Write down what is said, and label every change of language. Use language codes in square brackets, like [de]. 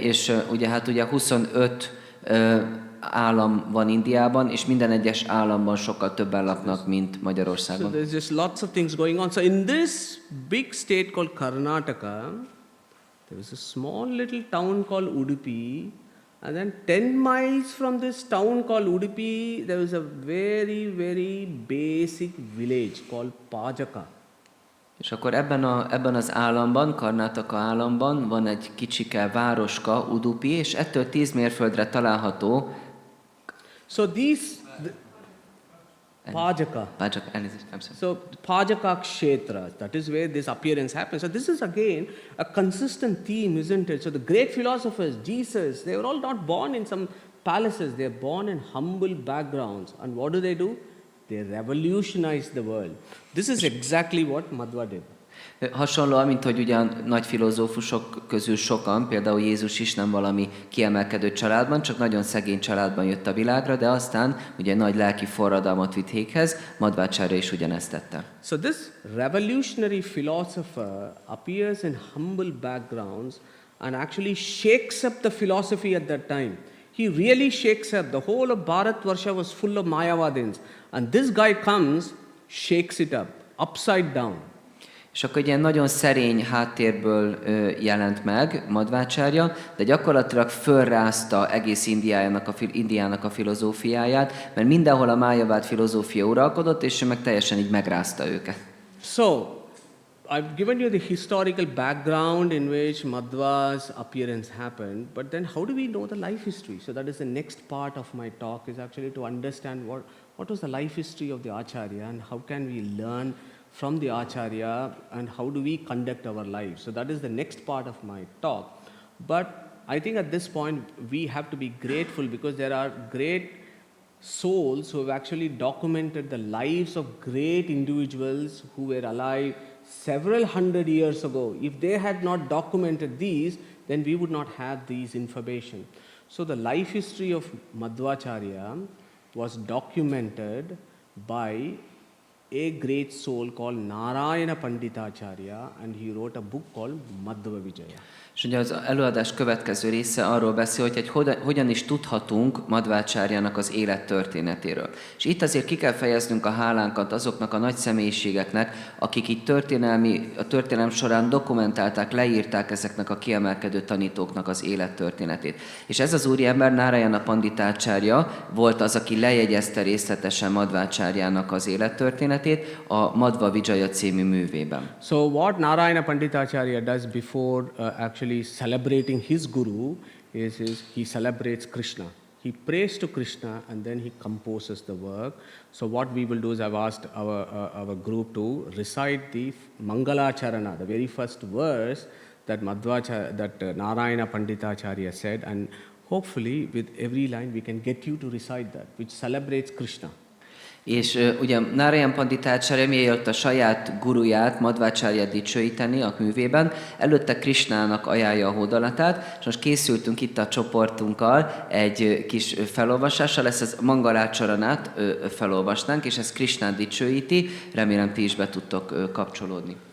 [hu] És ugye 25 állam van Indiában, és minden egyes államban sokkal többen laknak, mint Magyarországon. [en] So there's just lots of things going on. So in this big state called Karnataka, there was a small little town called Udupi, and then 10 miles from this town called Udupi, there was a very, very basic village called Pajaka. [hu] És akkor ebben az államban, Karnataka államban van egy kicsike városka, Udupi, és ettől 10 mérföldre található [en] So Pajaka. So Pajaka Kshetra, that is where this appearance happens. So this is again a consistent theme, isn't it? So the great philosophers, Jesus, they were all not born in some palaces. They are born in humble backgrounds. And what do? They revolutionized the world. This is exactly what Madhva did. [hu] Hasonlóan, mint hogy ugye nagy filozófusok közül sokan, például Jézus is nem valami kiemelkedő családban, csak nagyon szegény családban jött a világra, de aztán ugye nagy lelki forradalmat vitt véghez, Madhvácárya is ugyanezt tette. [en] So this revolutionary philosopher appears in humble backgrounds and actually shakes up the philosophy at that time. He really shakes up. The whole of Bharatvarsha was full of Mayavadins. And this guy comes, shakes it up, upside down. [hu] És akkor egy ilyen nagyon szerény háttérből jelent meg Madhvácárya, de gyakorlatilag fölrázta egész Indiának a filozófiáját, mert mindenhol a májavád filozófia uralkodott, és ő meg teljesen így megrázta őket. [en] So, I've given you the historical background in which Madhva's appearance happened, but then how do we know the life history? So that is the next part of my talk, is actually to understand what was the life history of the Acharya and how can we learn from the Acharya and how do we conduct our lives. So that is the next part of my talk. But I think at this point we have to be grateful because there are great souls who have actually documented the lives of great individuals who were alive several hundred years ago. If they had not documented these, then we would not have these information. So the life history of Madhvacharya was documented by a great soul called Narayana Panditacharya, and he wrote a book called Madhva Vijaya. [hu] És ugye az előadás következő része arról beszél, hogy hogyan is tudhatunk Madhvácárjának az élettörténetéről. És itt azért ki kell fejeznünk a hálánkat azoknak a nagy személyiségeknek, akik itt a történelem során dokumentálták, leírták ezeknek a kiemelkedő tanítóknak az élettörténetét. És ez az úriember, Narayana Panditacharya volt az, aki lejegyezte részletesen Madhvácárjának az élettörténetét a Madhva Vijaya című művében. [en] So what Narayana Panditacharya does before actually celebrating his guru is he celebrates Krishna. he prays to Krishna, and then he composes the work. So what we will do is I've asked our group to recite the Mangalacharana, the very first verse that Narayana Panditacharya said, and hopefully with every line we can get you to recite that, which celebrates Krishna. [hu] És ugye Narayana Panditacharya mielőtt a saját guruját, Madhvácáryát dicsőíteni a művében, előtte Krishnának ajánlja a hódolatát, és most készültünk itt a csoportunkkal egy kis felolvasással, ezt az Mangalácsaranát felolvasnánk, és ezt Krishnát dicsőíti, remélem ti is be tudtok kapcsolódni.